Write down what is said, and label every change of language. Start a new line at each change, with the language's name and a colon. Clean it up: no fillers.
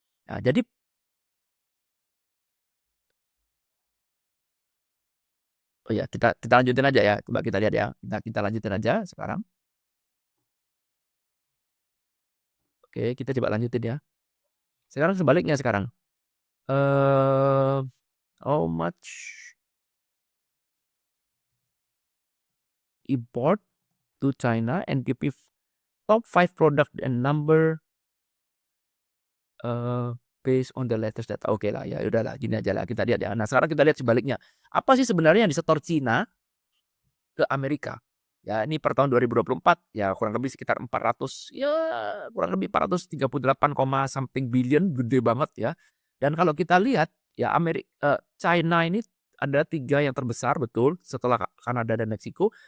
Indonesian: Nah, jadi oh ya kita lanjutin aja ya. Coba kita lihat ya. Kita lanjutin aja sekarang. Oke, kita coba lanjutin ya. Sekarang sebaliknya sekarang.
English: Eee, how much import to China and give me top 5 product and number, eee, based on the latest data.
Indonesian: Oke lah, ya udahlah gini aja lah kita lihat ya. Nah, sekarang kita lihat sebaliknya. Apa sih sebenarnya yang disetor Cina ke Amerika? Ya ini per tahun 2024 ya kurang lebih sekitar 400 ya kurang lebih 438,
English: something billion,
Indonesian: gede banget ya. Dan kalau kita lihat ya China ini ada 3 yang terbesar betul setelah Kanada dan Meksiko.